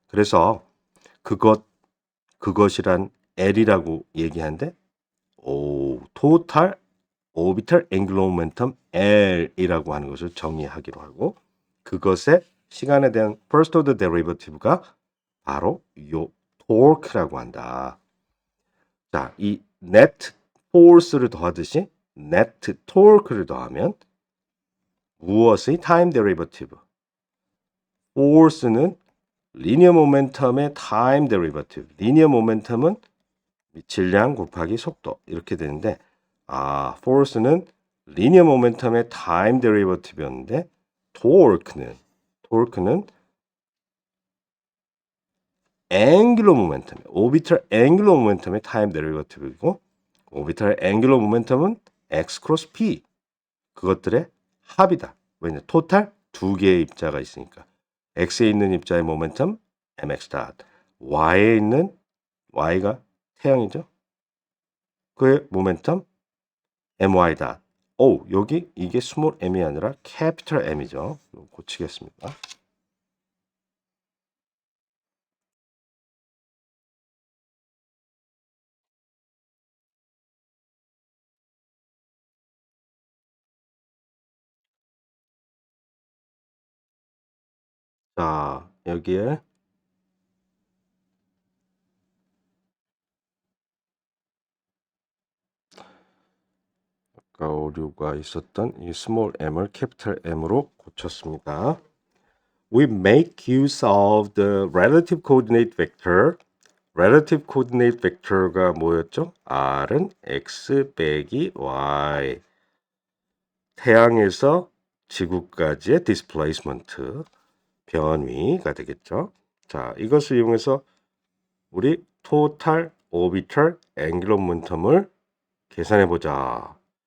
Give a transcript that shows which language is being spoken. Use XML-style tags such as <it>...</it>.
<ko>그래서 그것이란 L이라고 얘기하는데</ko> <en>total orbital angular momentum</en> <ko>L이라고 하는 것을 정의하기로 하고 그것의 시간에 대한 first order derivative가 바로 요 torque라고 한다. 자, 이 net force를 더하듯이 net torque를 더하면 무엇의 time derivative? force는 linear momentum의 time derivative. linear momentum은 질량 곱하기 속도 이렇게 되는데 force는 linear momentum의 time derivative였는데 torque는 angular momentum, orbital angular momentum의 time derivative이고 orbital angular momentum은 x cross p 그것들의 합이다. 왜냐? 토탈 두 개의 입자가 있으니까 x에 있는 입자의 모멘텀 mx 닷, y에 있는 y가 태양이죠. 그의 모멘텀 my 닷. 여기 이게 스몰 m이 아니라 캐피털 M이죠. 고치겠습니다. 자, 여기에 아까 오류가 있었던 이 스몰 m을 캐피털 M으로 고쳤습니다.</ko> <en>We make use of the relative coordinate vector.</en> <ko>relative coordinate vector가 뭐였죠? R은 x 빼기 y. 태양에서 지구까지의 displacement, 변위가 되겠죠. 자, 이것을 이용해서 우리 total orbital angular momentum을 계산해 보자.</ko>